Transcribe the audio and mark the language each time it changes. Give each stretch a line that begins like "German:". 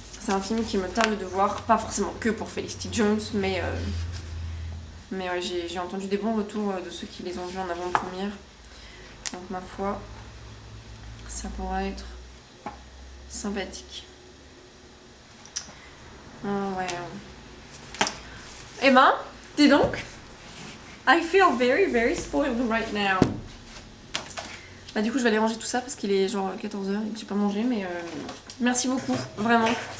French: C'est un film qui me tarde de voir, pas forcément que pour Felicity Jones, mais ouais, j'ai entendu des bons retours de ceux qui les ont vus en avant-première. Donc ma foi, ça pourra être sympathique. Ah ouais. Eh ben, dis donc,
English: I feel very very spoiled right now.
French: Bah du coup je vais aller ranger tout ça parce qu'il est genre 14h et que j'ai pas mangé, mais merci beaucoup, vraiment.